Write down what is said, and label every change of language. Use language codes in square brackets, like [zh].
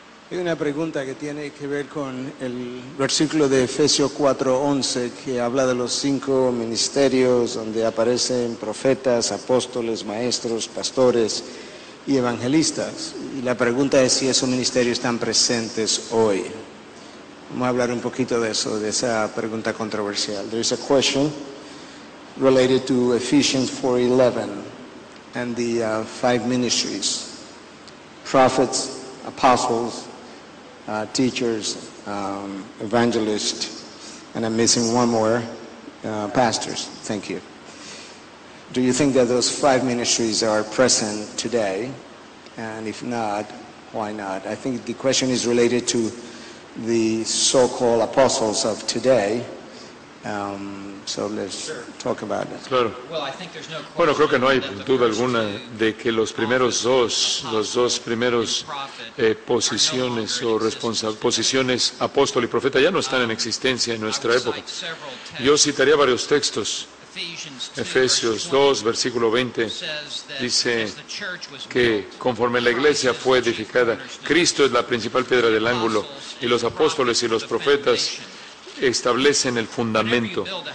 [es] Hay una pregunta que tiene que ver con el versículo de Efesios 4:11 que habla de los 5 ministerios donde aparecen profetas, apóstoles, maestros, pastores y evangelistas. Y la pregunta es si esos ministerios están presentes hoy. Vamos a hablar un poquito de eso, de esa pregunta controversial. [en] There is a question related to Ephesians 4:11 and the 5 ministries: prophets, apostles, teachers, evangelists, and I'm missing one more, pastors. Thank you. Do you think that those 5 ministries are present today? And if not, why not? I think the question is related to the so-called apostles of today. So let's talk about it. [es] Claro. Bueno, creo que no hay duda alguna de que los dos primeros posiciones o posiciones apóstol y profeta ya no están en existencia en nuestra época. Yo citaría varios textos. Efesios 2, versículo 20, dice que conforme la iglesia fue edificada, Cristo es la principal piedra del ángulo y los apóstoles y los profetas establecen el fundamento.